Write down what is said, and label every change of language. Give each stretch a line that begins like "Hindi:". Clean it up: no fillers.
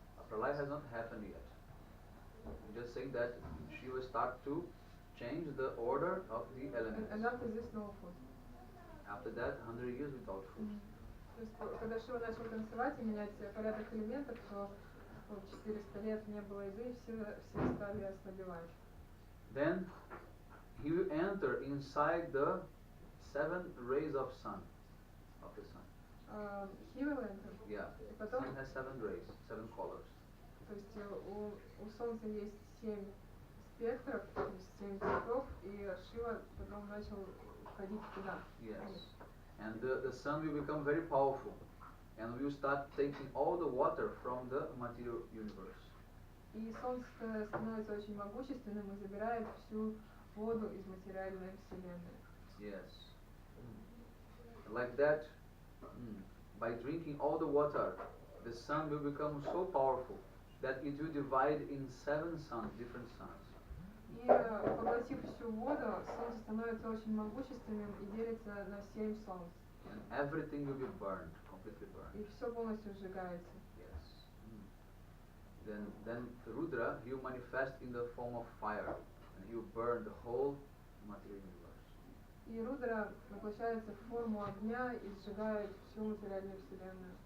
English: Pralaya has not happened yet. I'm just saying that she will start to change the order of the elements. And after this, no food. After that, 100 years without food.
Russian: То есть, когда Шива начал танцевать и менять порядок элементов, то 400 лет не было еды, и все стали ослабевать.
English: Then he will enter inside the 7 rays of sun, of the sun. He will enter. Yeah,
Russian: Потом,
English: sun has 7 rays, 7 colors.
Russian: то есть у Солнца есть 7 спектров, то есть 7 цветов, и Шива потом начал входить туда.
English: Yes, and the sun will become very powerful, and will start taking all the water from the material universe.
Russian: И Солнце становится очень могущественным и забирает всю воду из материальной вселенной.
English: Yes, like that, by drinking all the water, the sun will become so powerful that it will divide in 7 suns, different suns.
Russian: И поглотив всю воду, Солнце становится очень могущественным и делится на 7 солнц.
English: And everything will be burned, completely burned.
Russian: И все полностью сжигается.
English: Yes. Then Rudra, he will manifest in the form of fire, and he will burn the whole material universe.
Russian: И Рудра воплощается в форму огня и сжигает всю материальную вселенную.